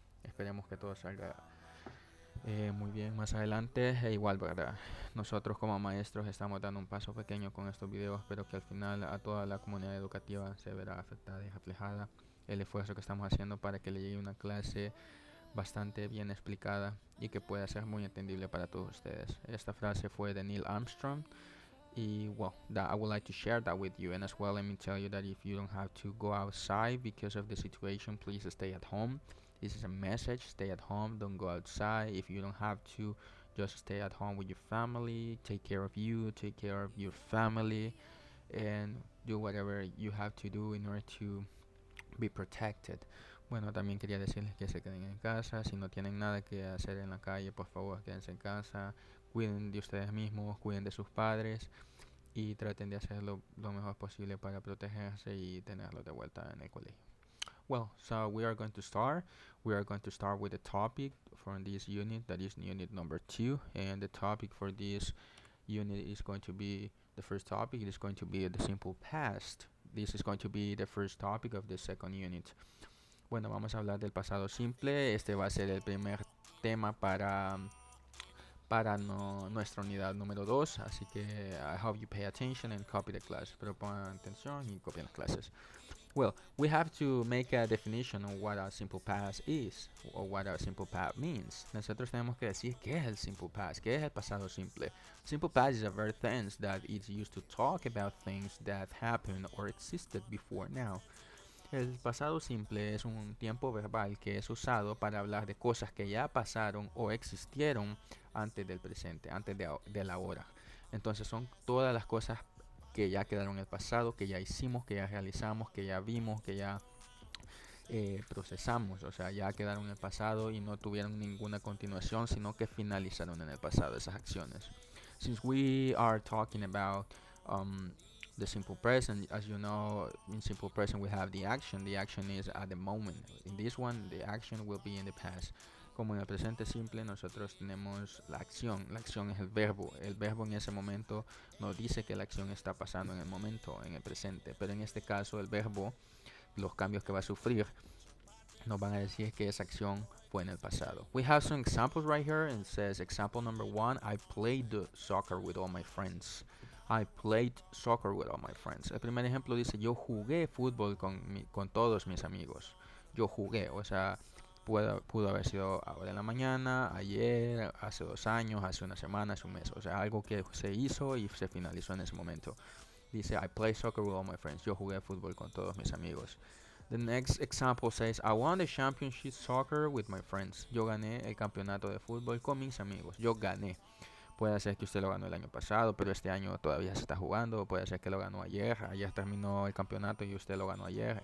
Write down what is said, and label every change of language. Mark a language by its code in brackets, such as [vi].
[es] Esperemos que todo salga muy bien más adelante. E igual, ¿verdad? Nosotros como maestros estamos dando un paso pequeño con estos videos, pero que al final a toda la comunidad educativa se verá afectada y reflejada el esfuerzo que estamos haciendo para que le llegue una clase bastante bien explicada y que pueda ser muy entendible para todos ustedes. Esta frase fue de Neil Armstrong y [en] well, that I would like to share that with you. And as well, let me tell you that if you don't have to go outside because of the situation, please stay at home. This is a message: stay at home, don't go outside. If you don't have to, just stay at home with your family, take care of you, take care of your family, and do whatever you have to do in order to be protected. [es] Bueno, también quería decirles que se queden en casa. Si no tienen nada que hacer en la calle, por favor, quédense en casa. Cuiden de ustedes mismos, cuiden de sus padres y traten de hacerlo lo mejor posible para protegerse y tenerlos de vuelta en el colegio. [en] Well, so we are going to start. We are going to start with the topic for this unit, that is unit number 2. And the topic for this unit is going to be the first topic. It is going to be the simple past. This is going to be the first topic of the second unit. [es] Bueno, vamos a hablar del pasado simple. Este va a ser el primer tema para nuestra unidad número 2. Así que [en] I hope you pay attention and copy the class. [es] Pero pongan atención y copien las clases. [en] Well, we have to make a definition of what a simple past is or what a simple past means. [es] Nosotros tenemos que decir qué es el simple past, qué es el pasado simple. [en] Simple past is a verb tense that is used to talk about things that happened or existed before now. [es] El pasado simple es un tiempo verbal que es usado para hablar de cosas que ya pasaron o existieron antes del presente, antes de la hora. Entonces son todas las cosas que ya quedaron en el pasado, que ya hicimos, que ya realizamos, que ya vimos, que ya procesamos. O sea, ya quedaron en el pasado y no tuvieron ninguna continuación, sino que finalizaron en el pasado esas acciones. [en] Since we are talking about the simple present, as you know, in simple present we have the action. The action is at the moment. In this one, the action will be in the past. [es] Como en el presente simple, nosotros tenemos la acción. La acción es el verbo. El verbo en ese momento nos dice que la acción está pasando en el momento, en el presente. Pero en este caso, el verbo, los cambios que va a sufrir, nos van a decir que esa acción fue en el pasado. [en] We have some examples right here, and it says example number 1, I played soccer with all my friends. I played soccer with all my friends. [es] El primer ejemplo dice, yo jugué fútbol con todos mis amigos. Yo jugué, o sea, pudo haber sido ahora en la mañana, ayer, hace 2 años, hace una semana, hace un mes. O sea, algo que se hizo y se finalizó en ese momento. Dice, [en] I played soccer with all my friends. [es] Yo jugué fútbol con todos mis amigos. [en] The next example says, I won the championship soccer with my friends. [es] Yo gané el campeonato de fútbol con mis amigos. Yo gané. Puede ser que usted lo ganó el año pasado, pero este año todavía se está jugando. Puede ser que lo ganó ayer. Ayer terminó el campeonato y usted lo ganó ayer.